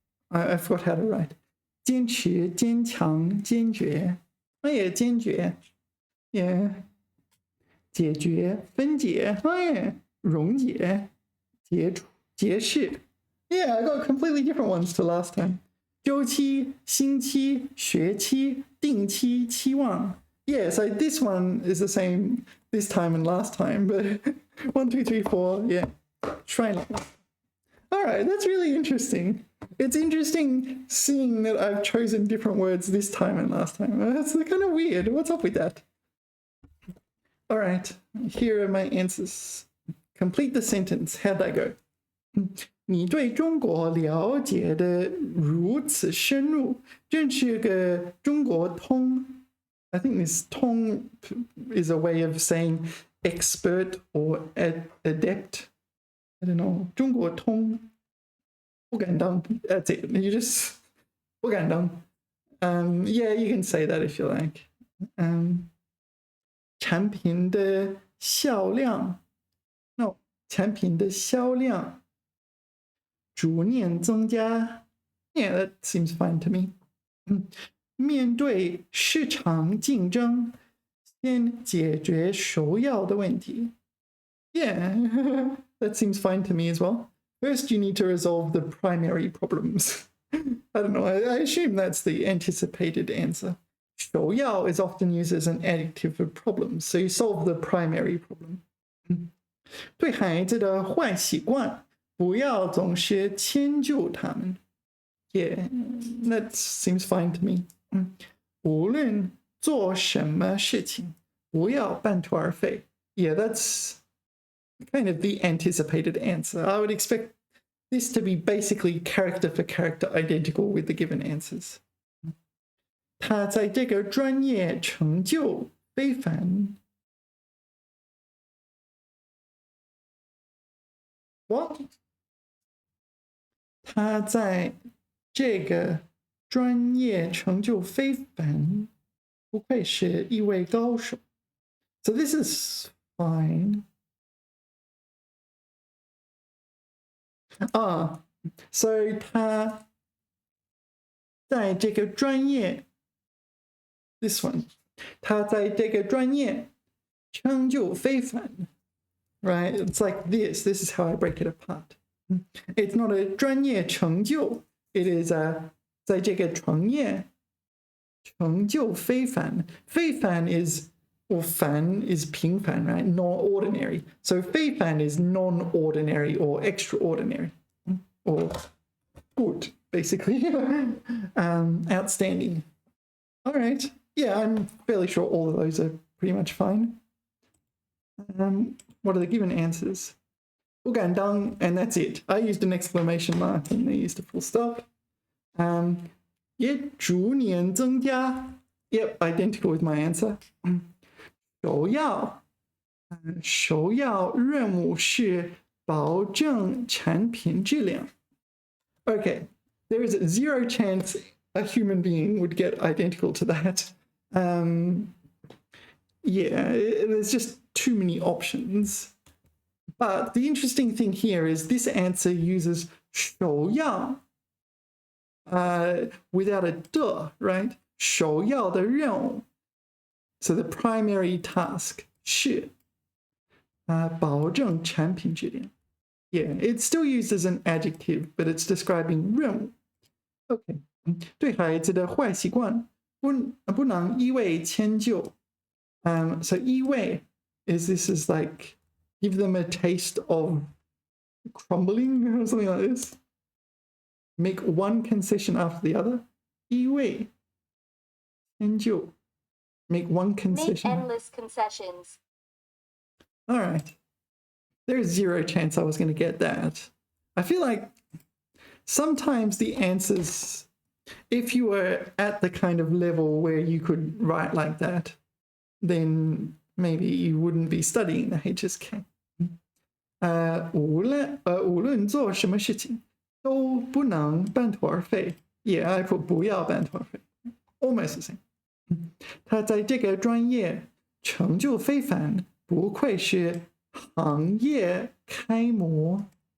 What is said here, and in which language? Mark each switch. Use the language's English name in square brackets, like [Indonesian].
[English] I forgot how to write. 坚持,坚强,坚决.Oh yeah, 坚决.Yeah. [Chinese] 解决,分解.Oh yeah. 溶解,解除,解释. [English] Yeah, I got completely different ones to last time. [Chinese] 周期,星期,学期,定期,期望. [English] Yeah, so this one is the same this time and last time, but 1, 2, 3, 4, yeah. Try not. All right, that's really interesting. It's interesting seeing that I've chosen different words this time and last time. That's kind of weird. What's up with that? All right, here are my answers. Complete the sentence. How'd that go? [Chinese] 你对中国了解的如此深入，真是个中国通。 [English] I think this 通 is a way of saying expert or adept. I don't know. [Chinese] 中国通不敢当. [English] That's it. You just 不敢当. Yeah, you can say that if you like. [Chinese] 产品的销量 No. 产品的销量逐年增加. [English] Yeah, that seems fine to me. [Chinese] 面对市场竞争，先解决首要的问题. [English] Yeah, that seems fine to me as well. First, you need to resolve the primary problems. I don't know, I assume that's the anticipated answer. 首要 is often used as an adjective for problems, so you solve the primary problem. [Chinese] 对孩子的坏习惯，不要总是迁就他们. [English] Yeah, that seems fine to me. [Chinese] 无论做什么事情，不要半途而废. [English] Yeah, that's kind of the anticipated answer. I would expect this to be basically character for character identical with the given answers. [Chinese] 他在这个专业成就非凡. [English] What? [Chinese] 他在这个专业成就非凡，不愧是一位高手. [English] So this is fine. So [Chinese] 他在这个专业 [English] This one. [Chinese] 他在这个专业成就非凡. [English] Right? It's like this. This is how I break it apart. It's not a 专业成就. It is a [Chinese] 在这个专业成就非凡. [English] 非凡 is, or 凡 is 平凡, right? Non-ordinary. So 非凡 is non-ordinary or extraordinary. Or good, basically. Outstanding. All right. Yeah, I'm fairly sure all of those are pretty much fine. What are the given answers? 不敢当, and that's it. I used an exclamation mark and they used a full stop. [Chinese] 也逐年增加. [English] Yep, identical with my answer. [Chinese] 首要任务是保证产品质量. [English] Okay, there is 0 chance a human being would get identical to that. Yeah, there's just too many options. But the interesting thing here is this answer uses 首要 without a 的, right? [Chinese] 首要的任务. [English] So the primary task [Chinese] 是保证产品质量. [English] Yeah, it's still used as an adjective, but it's describing 任务. Okay. [Chinese] 对孩子的坏习惯不能一味迁就. [English] So 一味 is like give them a taste of crumbling or something like this. Make one concession after the other. [Chinese] 一味迁就. [English] Make one concession. Make endless concessions. All right. There's 0 chance I was going to get that. I feel like sometimes the answers, if you were at the kind of level where you could write like that, then maybe you wouldn't be studying the HSK. [Chinese] 无论做什么事情都不能半途而废. [English] Yeah, I put [Chinese] 不要半途而废. [English] Almost the same. [Chinese] 他在这个专业成就非凡，不愧是行业楷模。